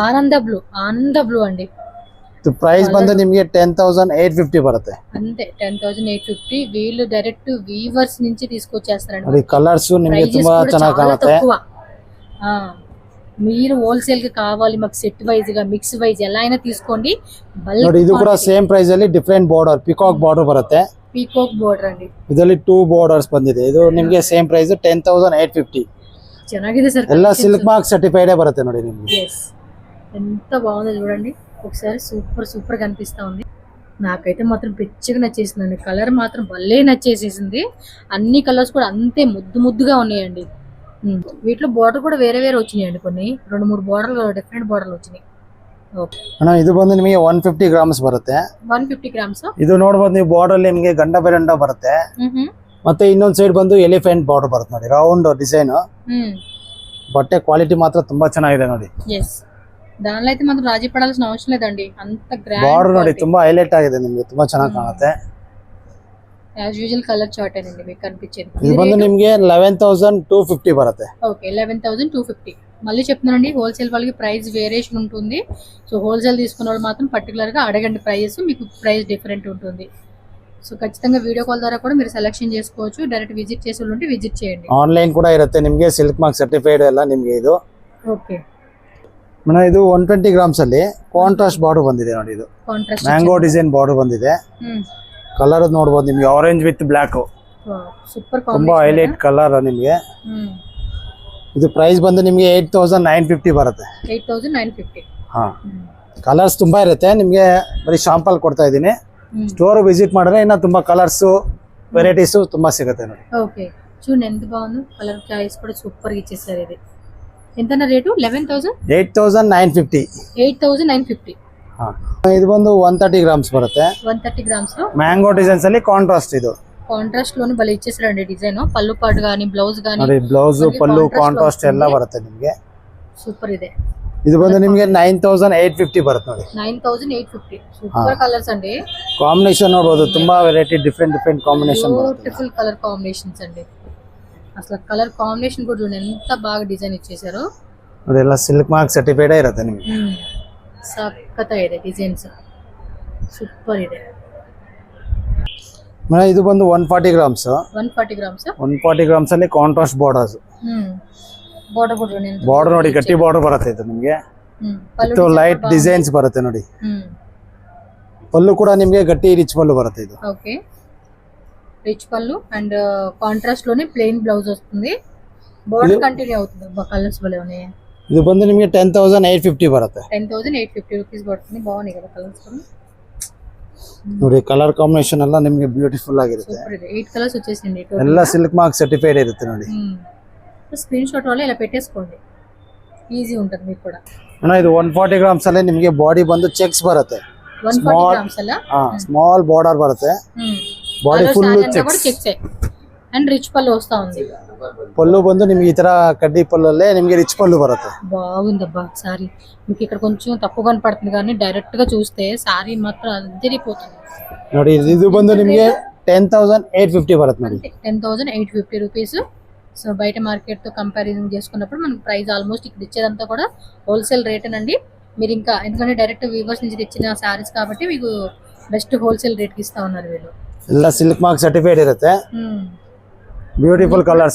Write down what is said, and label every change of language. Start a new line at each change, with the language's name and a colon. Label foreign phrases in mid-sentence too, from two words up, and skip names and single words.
Telugu: ఆనంద బ్లూ అండి.
Kannada: ಇದು ಪ್ರೈಸ್ ಬಂದು ನಿಮಗೆ 10850 ಬರುತ್ತೆ.
Telugu: అంతే 10850. వీళ్ళు
English: direct weavers
Telugu: నుంచి తీసుకొచ్చేస్తారండి.
Kannada: ನೋಡಿ ಕಲರ್ಸ್ ನಿಮಗೆ ತುಂಬಾ ಚೆನ್ನಾಗಿ ಕಾಣುತ್ತೆ.
Telugu: మీరు హోల్సేల్ గా కావాలి మాకు
English: set wise
Telugu: గా
English: mix wise
Telugu: ఎలా అయినా తీసుకోండి.
Kannada: ನೋಡಿ ಇದು ಕೂಡ
English: same price
Kannada: ಅಲ್ಲಿ
English: different border peacock border
Kannada: ಬರುತ್ತೆ.
English: peacock border
Telugu: అండి.
Kannada: ಇದರಲ್ಲಿ 2 ಬಾರ್ಡರ್ಸ್ ಬಂದಿದೆ. ಇದು ನಿಮಗೆ
English: same price
Kannada: 10850. ಚೆನ್ನಾಗಿದೆ ಸರ್. ಎಲ್ಲ
English: silk mark certified
Kannada: ಬರುತ್ತೆ ನೋಡಿ ನಿಮಗೆ.
Telugu: ఎస్, ఎంత బాగుందో చూడండి ఒకసారి. సూపర్ గా అనిపిస్తా ఉంది. నాకైతే మాత్రం పిచ్చిగా నచ్చేసిందండి. కలర్ మాత్రం భలే నచ్చేసేసింది. అన్ని కలర్స్ కూడా అంతే ముద్దుగా ఉన్నాయండి. వీటిలో బార్డర్ కూడా వేరే వచ్చినాయండి. కొన్ని 2-3 బార్డర్లు డిఫరెంట్ బార్డర్లు వచ్చినాయి.
Kannada: ಓಕೆ ಅಣ್ಣ ಇದು ಬಂದು ನಿಮಗೆ 150 ಗ್ರಾಮ್ಸ್ ಬರುತ್ತೆ. 150 ಗ್ರಾಮ್ಸ್. ಇದು ನೋಡಬಹುದು ನೀವು ಬಾರ್ಡರ್ ಅಲ್ಲಿ ನಿಮಗೆ ಗಂಡ ಬೆರಂಡ ಬರುತ್ತೆ. ಮತ್ತೆ ಇನ್ನೊಂದು ಸೈಡ್ ಬಂದು
English: elephant border
Kannada: ಬರುತ್ತೆ ನೋಡಿ,
English: round design.
Kannada: ಬಟ್ಟೆ ಕ್ವಾಲಿಟಿ ಮಾತ್ರ ತುಂಬಾ ಚೆನ್ನಾಗಿದೆ ನೋಡಿ. ಎಸ್,
Telugu: దానిలో అయితే మాత్రం రాజీ పడాల్సిన అవసరం లేదండి. అంత గ్రాండ్
Kannada: బార్డర్ ನೋಡಿ ತುಂಬಾ హైలైట్ ಆಗಿದೆ ನಿಮಗೆ, ತುಂಬಾ ಚೆನ್ನಾಗಿ ಕಾಣುತ್ತೆ.
English: as usual color chart
Telugu: అండి మీకు కనిపించేది. ఇది ಬಂದು ನಿಮಗೆ 11250 బರುತ್ತೆ. ఓకే 11250. మళ్ళీ చెప్తున్నానండి, హోల్సేల్ వాళ్ళకి
English: price variation
Telugu: ఉంటుంది. సో హోల్సేల్ తీసుకున్న వాళ్ళు మాత్రం పర్టికులర్ గా అడగండి ప్రైస్, మీకు
English: price different
Telugu: ఉంటుంది. సో ఖచ్చితంగా
English: video call
Telugu: ద్వారా కూడా మీరు సెలెక్షన్ చేసుకోవచ్చు.
English: direct visit
Telugu: చేసే వాళ్ళు ఉంటే విజిట్ చేయండి.
Kannada: ఆన్లైన్ కూడా ಇರುತ್ತೆ ನಿಮಗೆ.
English: silk mark certified
Kannada: ಎಲ್ಲ ನಿಮಗೆ ಇದು. ಓಕೆ ಮೇಡಮ್ ಇದು 120 ಗ್ರಾಮ್ಸ್ ಅಲ್ಲಿ
English: contrast border
Kannada: ಬಂದಿದೆ ನೋಡಿ. ಇದು ಕಾಂಟ್ರಾಸ್ಟ್
English: mango design border
Kannada: ಬಂದಿದೆ. ಕಲರ್ ನೋಡಬಹುದು ನಿಮಗೆ,
English: orange with black.
Kannada: ಸೂಪರ್ ತುಂಬಾ
English: highlight color
Kannada: ನಿಮಗೆ. ಇದು ಪ್ರೈಸ್ ಬಂದು ನಿಮಗೆ 8950 ಬರುತ್ತೆ. 8950. ಹಾ, ಕಲರ್ಸ್ ತುಂಬಾ ಇರುತ್ತೆ ನಿಮಗೆ. ಬರೀ ಶಾಂಪಲ್ ಕೊಡ್ತಾ ಇದ್ದೀನಿ.
English: store visit
Kannada: ಮಾಡಿದ್ರೆ ಇನ್ನ ತುಂಬಾ
English: colors varieties
Kannada: ತುಂಬಾ ಸಿಗುತ್ತೆ ನೋಡಿ.
Telugu: ఓకే చూడండి ఎంత బాగుందో.
English: color choice
Telugu: కూడా సూపర్ గా ఇచ్చేసారు. ఇది ఎంతన రేటు? 8950. 8950.
Kannada: ಇದು ಬಂದು 130 ಗ್ರಾಮ್ಸ್ ಬರುತ್ತೆ.
Telugu: 130 గ్రామ్స్ లో
English: mango designs
Kannada: ಅಲ್ಲಿ ಕಾಂಟ್ರಾಸ್ಟ್. ಇದು
Telugu: కాంట్రాస్ట్ లోనే భలే ఇచ్చేసారండి డిజైన్. పళ్ళు పాటు గానీ బ్లౌజ్ గానీ
Kannada: ನೋಡಿ, ಬ್ಲೌಸ್ ಪಲ್ಲು ಕಾಂಟ್ರಾಸ್ಟ್ ಎಲ್ಲ ಬರುತ್ತೆ ನಿಮಗೆ. సూపర్ ಇದೆ. ಇದು ಬಂದು ನಿಮಗೆ 9850 ಬರುತ್ತೆ ನೋಡಿ. 9850.
English: super colors
Telugu: అండి.
Kannada: కాంబినేషన్ ನೋಡಬಹುದು, ತುಂಬಾ
English: variety different combination
Kannada: ಬರುತ್ತೆ.
English: beautiful color combinations
Telugu: అండి. అసలు
English: color combination
Telugu: కూడా చూడండి ఎంత బాగా డిజైన్ ఇచ్చేసారు
Kannada: ನೋಡಿ. ಎಲ್ಲ
English: silk mark certified
Kannada: ಇರುತ್ತೆ ನಿಮಗೆ. ಸಖತ್ ಇದೆ ಡಿಸೈನ್ಸ್, ಸೂಪರ್ ಇದೆ. ಮೇಡಮ್ ಇದು ಬಂದು 140 ಗ್ರಾಮ್ಸ್. 140 ಗ್ರಾಮ್ಸ್. 140 ಗ್ರಾಮ್ಸ್ ಅಲ್ಲಿ
English: contrast borders.
Kannada: ಬಾರ್ಡರ್ ಕೂಡ ನೋಡಿ, ಬಾರ್ಡರ್ ನೋಡಿ, ಗಟ್ಟಿ ಬಾರ್ಡರ್ ಬರುತ್ತೆ ಇದು ನಿಮಗೆ. ಇದು
English: light designs
Kannada: ಬರುತ್ತೆ ನೋಡಿ. ಪಲ್ಲು ಕೂಡ ನಿಮಗೆ ಗಟ್ಟಿ ರಿಚ್ ಪಲ್ಲು ಬರುತ್ತೆ ಇದು.
Telugu: ఓకే రిచ్ పల్లు అండ్ కాంట్రాస్ట్ లోనే
English: plain blouse
Telugu: వస్తుంది. బార్డర్ కంటిన్యూ అవుతుంది. కలర్స్ భలే ఉన్నాయి.
Kannada: ಇದು ಬಂದು ನಿಮಗೆ 10850 ಬರುತ್ತೆ.
Telugu: 10850 రూపీస్ పడుతుంది. బాగున్నాయి కదా కలర్స్ కూడా.
Kannada: ನೋಡಿ
English: color combination
Kannada: ಎಲ್ಲ ನಿಮಗೆ ಬ್ಯೂಟಿಫುಲ್ ಆಗಿರುತ್ತೆ.
Telugu: సూపర్ ಇದೆ. 8 కలర్స్ వచ్చేసింది.
Kannada: ಎಲ್ಲ
English: silk mark certified
Kannada: ಇರುತ್ತೆ ನೋಡಿ.
Telugu: సో
English: screen shot
Telugu: వల్ల ఇలా పెట్టేసుకోండి, ఈజీ ఉంటుంది మీకు ಕೂಡ.
Kannada: ಅಣ್ಣ ಇದು 140 ಗ್ರಾಮ್ಸ್ ಅಲ್ಲಿ ನಿಮಗೆ ಬಾಡಿ ಬಂದು ಚೆಕ್ಸ್ ಬರುತ್ತೆ, 140 ಗ್ರಾಮ್ಸ್ ಅಲ್ಲ,
English: small border
Kannada: ಬರುತ್ತೆ,
English: body full checks and rich
Telugu: పళ్ళు వస్తా ఉంది.
Kannada: పళ్ళు ಬಂದು ನಿಮಗೆ ಈ ತರ ಕಡ್ಡಿ ಪಲ್ಲಲ್ಲೇ ನಿಮಗೆ ರಿಚ್ పళ్ళు ಬರುತ್ತೆ.
Telugu: బాగుందబ్బా సారీ. మీకు ఇక్కడ కొంచెం తక్కువ కనపడుతుంది కానీ డైరెక్ట్ గా చూస్తే సారీ మాత్రం అదిరిపోతుంది.
Kannada: ನೋಡಿ ಇದು ಬಂದು ನಿಮಗೆ 10,850 ಬರುತ್ತೆ ನೋಡಿ.
Telugu: 10,850 రూపీస్. సో బయట మార్కెట్ తో కంపారిజన్ చేసుకున్నప్పుడు మనకు
English: price almost
Telugu: ఇక్కడ ఇచ్చేదంతా కూడా
English: wholesale rate
Telugu: అండి. మీరు ఇంకా ఎందుకంటే
English: direct weavers
Telugu: నుంచి తెచ్చిన సారీస్ కాబట్టి మీకు
English: best wholesale rate
Telugu: కి ఇస్తా ఉన్నారు వీళ్ళు.
Kannada: ಎಲ್ಲ
English: silk mark certified
Kannada: ಇರುತ್ತೆ,
English: beautiful colors,